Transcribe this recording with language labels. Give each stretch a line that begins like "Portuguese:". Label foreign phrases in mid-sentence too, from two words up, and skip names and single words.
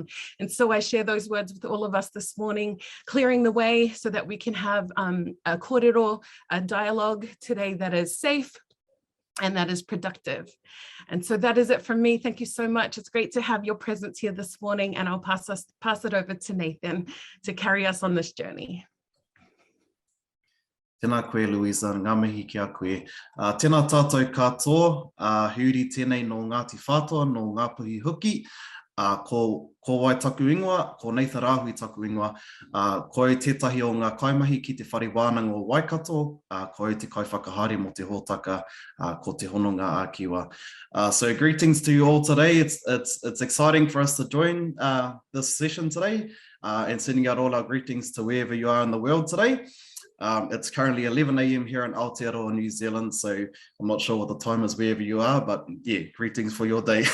English: And so I share those words with all of us this morning, clearing the way so that we can have a kōrero, a dialogue today that is safe, and that is productive. And so that is it from me. Thank you so much. It's great to have your presence here this morning, and I'll pass it over to Nathan to carry us on this journey.
Māori: Tēnā koe, Luisa, ngā mihi kia koe. Tēnā tātou katoa, huri tēnei no Ngāti Whātua, no ngā puhi huki. Ko wai taku ingoa, ko Neitha Rāhui taku ingoa, ko tētahi o ngā kaimahi ki te whare wānanga o Waikato, ko te kaiwhakahari mo te hōtaka, ko te hononga ākiwa.
English: So greetings to you all today. It's exciting for us to join this session today, and sending out all our greetings to wherever you are in the world today. It's currently 11 a.m. here in Aotearoa, New Zealand, so I'm not sure what the time is wherever you are, but yeah, greetings for your day.